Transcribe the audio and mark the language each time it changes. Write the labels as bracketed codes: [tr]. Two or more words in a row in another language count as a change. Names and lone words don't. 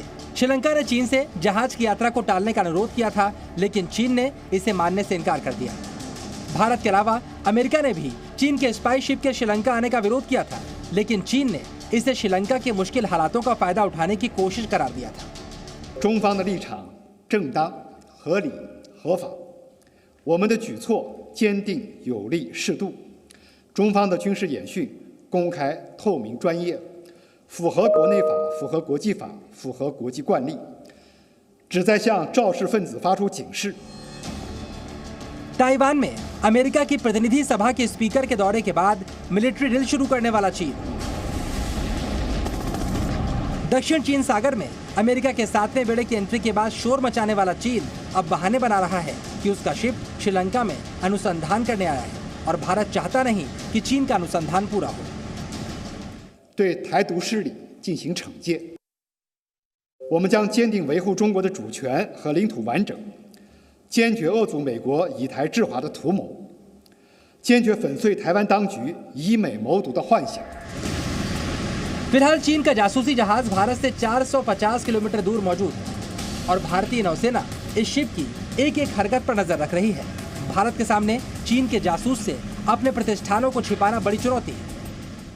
[hi] श्रीलंका ने चीन से जहाज की यात्रा को टालने का अनुरोध किया था, लेकिन चीन ने इसे मानने से इनकार कर दिया। भारत के अलावा अमेरिका ने भी चीन के [en] spy ship [hi] के श्रीलंका आने का विरोध किया था, लेकिन चीन ने इसे श्रीलंका के मुश्किल हालातों का फायदा उठाने की कोशिश करार दिया था। [zh] 中方的立场正当、合理、合法，我们的举措坚定、有力、适度。中方的军事演训公开、透明、专业，符合国内法、符合国际法、符合国际惯例，旨在向肇事分子发出警示。 [hi] ताइवान में अमेरिका की प्रतिनिधि सभा के स्पीकर के दौरे के बाद [en] military drill [hi] शुरू करने वाला चीन। दक्षिण चीन सागर में अमेरिका के 7वें बेड़े की एंट्री के बाद शोर मचाने वाला चीन अब बहाने बना रहा है कि उसका शिप श्रीलंका में अनुसंधान करने आया है और भारत चाहता नहीं कि चीन का अनुसंधान पूरा हो। [zh] 对台独势力进行惩戒，我们将坚定维护中国的主权和领土完整。坚决遏阻美国以台制华的图谋，坚决粉碎台湾当局以美谋独的幻想。 [hi] फिलहाल चीन का जासूसी जहाज भारत से 450 किलोमीटर दूर मौजूद है और भारतीय नौसेना इस शिप की एक एक हरकत पर नजर रख रही है। भारत के सामने चीन के जासूस से अपने प्रतिष्ठानों को छिपाना बड़ी चुनौती है।